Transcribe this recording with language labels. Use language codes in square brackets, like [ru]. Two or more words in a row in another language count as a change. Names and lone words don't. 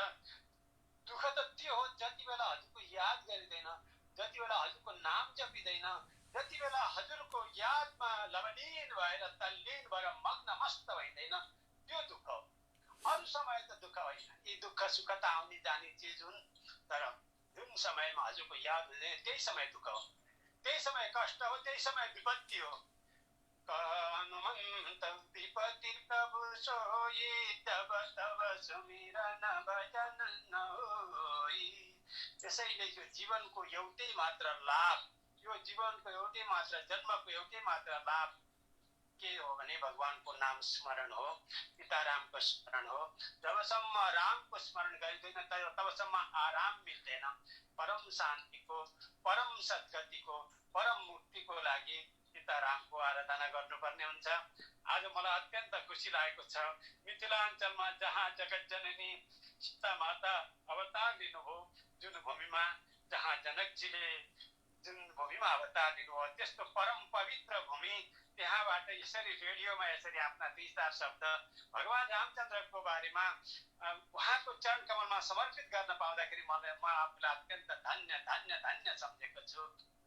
[ne] दुःख त त्यो हो जति बेला हजुरको याद गरिँदैन, जति बेला हजुरको नाम जपिँदैन, जति बेला हजुरको यादमा लवलीन भएर तल्लीन भएर मग्न मस्त भइँदैन, त्यो दुःख हो। अरू समय त दुःख होइन। यी दुःख सुख त आउने जाने चिज हुन्, तर जुन समयमा हजुरको याद हुँदैन त्यही समय दुःख हो, त्यही समय कष्ट हो, त्यही समय विपत्ति हो। [awa] हनुमन्त विपत्ति प्रभु सोई, तब तब सुमिरन भजन न होई। [ne] त्यसैले यो जीवनको एउटै मात्र लाभ, यो जीवनको एउटै मात्र जन्मको एउटै मात्र लाभ के हो भने भगवानको नाम स्मरण हो, सीतारामको स्मरण हो। जबसम्म रामको स्मरण गरिँदैन तबसम्म आराम मिल्दैन। परम शान्तिको, परम सद्गतिको, परम मुक्तिको लागि सीतारामको आराधना गर्नुपर्ने हुन्छ। आज मलाई अत्यन्त खुसी लागेको छ, मिथिलाञ्चलमा जहाँ जगत जननी सीता माता अवतार लिनुभयो, जुन भूमिमा जहाँ जनकजीले जुन भूमिमा अवतार लिनुभयो त्यस्तो परम पवित्र भूमि, त्यहाँबाट यसरी रेडियोमा यसरी आफ्ना 2-4 शब्द भगवान रामचन्द्रको बारेमा उहाँको चरण कमलमा समर्पित गर्न पाउँदाखेरि म आफूलाई अत्यन्त धन्य धन्य धन्य सम्झेको छु।